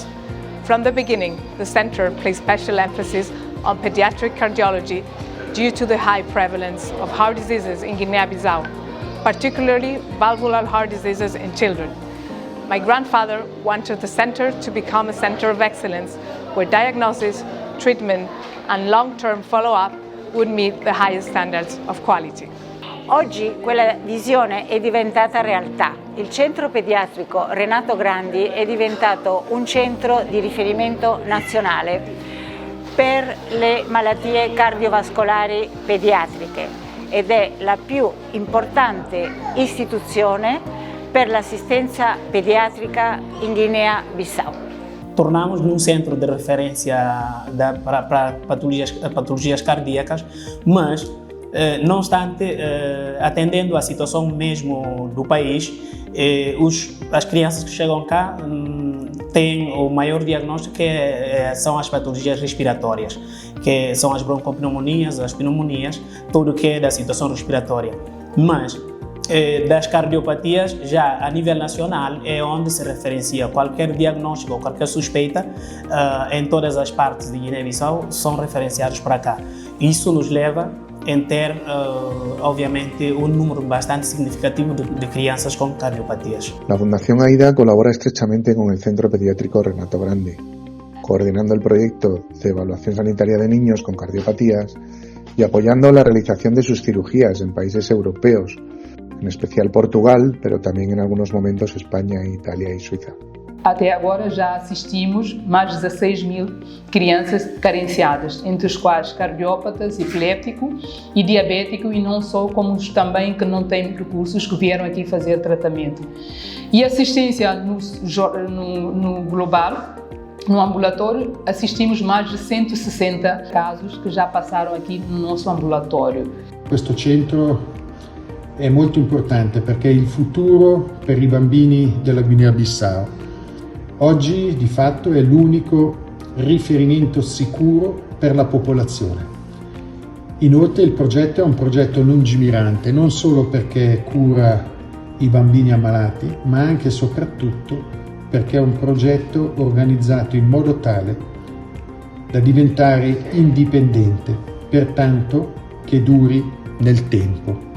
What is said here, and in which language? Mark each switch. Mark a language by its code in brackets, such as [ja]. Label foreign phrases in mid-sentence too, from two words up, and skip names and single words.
[en] From the beginning, the center placed special emphasis on pediatric cardiology due to the high prevalence of heart diseases in Guinea-Bissau, particularly valvular heart diseases in children. My grandfather wanted the center to become a center of excellence where diagnosis, treatment and long-term follow-up would meet the highest standards of quality. [it] Oggi quella visione è diventata realtà. Il centro pediatrico Renato Grandi è diventato un centro di riferimento nazionale per le malattie cardiovascolari pediatriche ed è la più importante istituzione per l'assistenza pediatrica in Guinea-Bissau. [pt] Tornamos num centro de referência para patologias cardíacas, mas não obstante, atendendo à situação mesmo do país, as crianças que chegam cá têm o maior diagnóstico que são as patologias respiratórias, que são as broncopneumonias, as pneumonias, tudo que é da situação respiratória. Mas das cardiopatias, já a nível nacional, é onde se referencia qualquer diagnóstico ou qualquer suspeita em todas as partes de Guiné-Bissau são referenciados para cá. Isso nos leva em ter, obviamente, un número bastante significativo de crianças con cardiopatías. [es] La Fundación AIDA colabora estrechamente con el Centro Pediátrico Renato Grandi, coordinando el proyecto de evaluación sanitaria de niños con cardiopatías y apoyando la realización de sus cirugías en países europeos, en especial Portugal, pero también en algunos momentos España, Italia y Suiza. [pt] Até agora já assistimos mais de 16.000 crianças carenciadas, entre os quais cardiópatas, epiléticos e diabéticos, e não só, como os também que não têm recursos, que vieram aqui fazer tratamento. E assistência no global, no ambulatório, assistimos mais de 160 casos que já passaram aqui no nosso ambulatório. [it] Questo centro è molto importante perché è il futuro per i bambini della Guinea-Bissau. Oggi di fatto è l'unico riferimento sicuro per la popolazione. Inoltre il progetto è un progetto lungimirante, non solo perché cura i bambini ammalati, ma anche e soprattutto perché è un progetto organizzato in modo tale da diventare indipendente, pertanto che duri nel tempo.